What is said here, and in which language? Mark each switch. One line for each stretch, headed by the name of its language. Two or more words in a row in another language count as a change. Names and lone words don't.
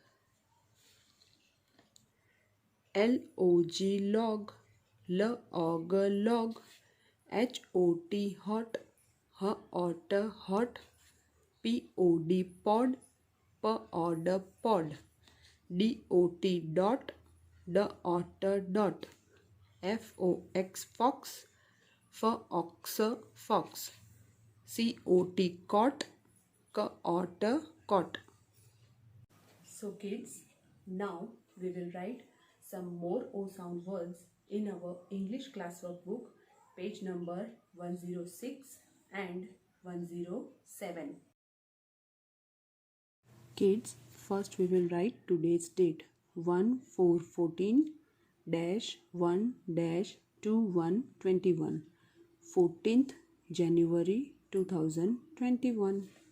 English: L-O-G log, L-O-G log, H-O-T hot, H-O-T hot, P-O-D pod, P-O-D pod, D-O-T dot, D-O-T dot, F-O-X fox, F-O-X fox, C-O-T cot, C-O-T cot. So kids, now we will write some more O sound words in our English classwork book, page number 106 and 107. Kids, first we will write today's date, 1/4/14-1-2121, 14th January 2021.